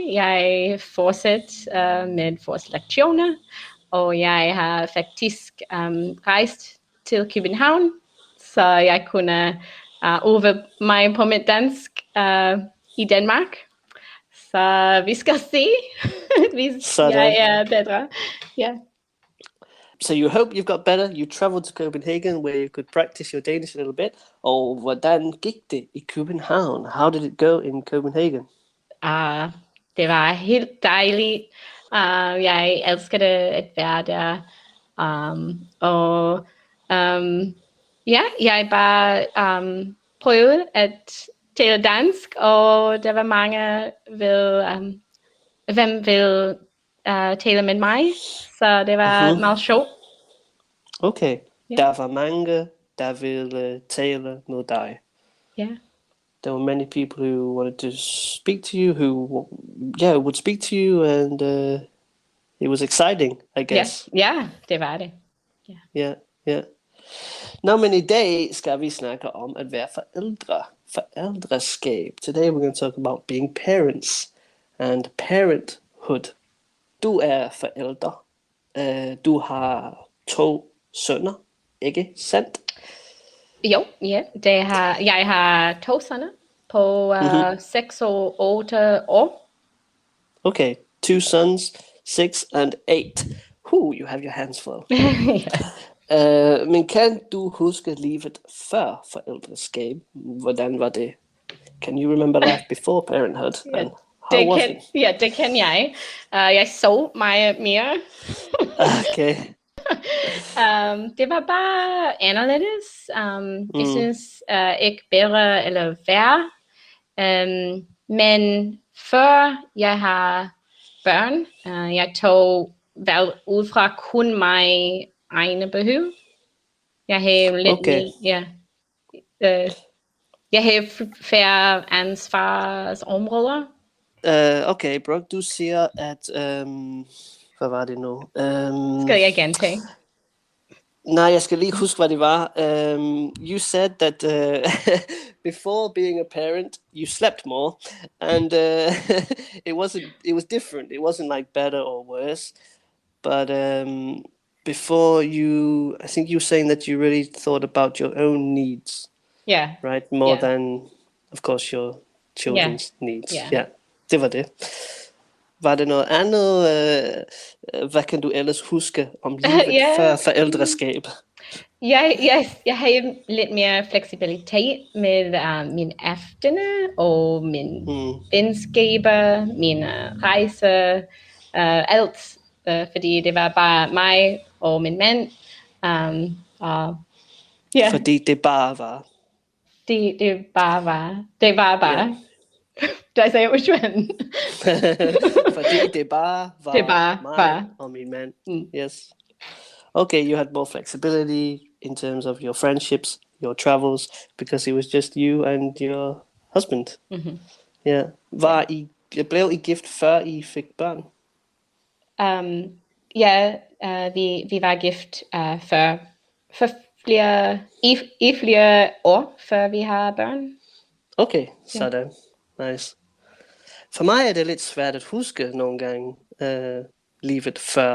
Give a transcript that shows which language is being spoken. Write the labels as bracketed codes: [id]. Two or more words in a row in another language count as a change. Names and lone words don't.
[da] Jeg fortsætter med vores lektioner, og jeg har faktisk rejst til København, så jeg kunne øve mig på mit dansk i Danmark. Så vi skal se, hvis jeg er bedre. [en] Yeah. So you hope you've got better. You traveled to Copenhagen where you could practice your Danish a little bit. [da] Og hvordan gik det i København? [en] How did it go in Copenhagen? [da] Det var helt dejligt. Jeg elskede at være der. Jeg bare prøvede at tale dansk, og der var mange, hvem vil tale med mig, så det var meget sjovt. [en] Okay, yeah. [da] Der var mange, der ville tale med dig. [en] Yeah. There were many people who wanted to speak to you, who would speak to you, and it was exciting, I guess. Yeah, [da] det var det. [en] Yeah. [da] Nå, men i dag skal vi snakke om at være forældre. Forældreskab. [en] Today we're going to talk about being parents and parenthood. [da] Du er forælder. Du har 2 sønner, ikke sandt? Jo, ja. Jeg har 2 sønner på 6 og 8 år. [en] Okay, 2 sons, 6 and 8. You have your hands full. Yeah. [da] Men kan du huske livet før forældreskab? Hvordan var det? [en] Can you remember life before parenthood? [da] Det kan jeg. Jeg så meget mere. [en] Okay. [da] Det var bare anderledes. Jeg synes ikke bedre eller værre. Men før jeg har børn, jeg tog valg ud fra kun mig egne behov. Jeg har lidt jeg har færre ansvarsområder. Okay, Brooke, du siger, at hvad var det nu? Skal jeg gentage? Nej, jeg skal lige huske, hvad det var. [en] You said that before being a parent, you slept more, and it was different. It wasn't like better or worse, but before I think you were saying that you really thought about your own needs. Yeah. Right, more than, of course, your children's needs. Yeah. [da] Det var det. Var det noget andet? Hvad kan du ellers huske om livet før forældreskab? Jeg har lidt mere fleksibilitet med mine aftener og mine venskaber, mine rejser, alt. Fordi det var bare mig og min mand. Fordi det bare var. Det bare var. Det var bare. [en] Yeah. Did I say it was Juan? [da] Fordi det bare var mig og min mand. [en] Yes. Okay, you had more flexibility in terms of your friendships, your travels, because it was just you and your husband. Mm-hmm. Yeah. [da] Blev I gift før I fik børn? Vi var gift for flere år, før vi har børn. Okay, sådan. Nice. For mig er det lidt svært at huske nogle gange livet før.